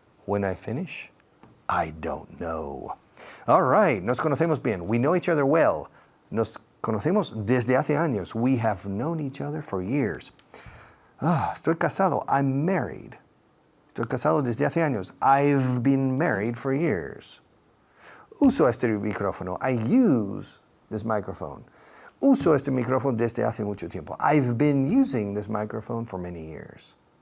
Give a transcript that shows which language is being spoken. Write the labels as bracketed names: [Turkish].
[English] When I finish, I don't know. All right, [Spanish] nos conocemos bien. [English] We know each other well. [Spanish] Nos conocemos desde hace años. [English] We have known each other for years. [Spanish] Estoy casado. [English] I'm married. [Spanish] Estoy casado desde hace años. [English] I've been married for years. [Spanish] Uso este micrófono. [English] I use this microphone. [Spanish] Uso este micrófono desde hace mucho tiempo. [English] I've been using this microphone for many years.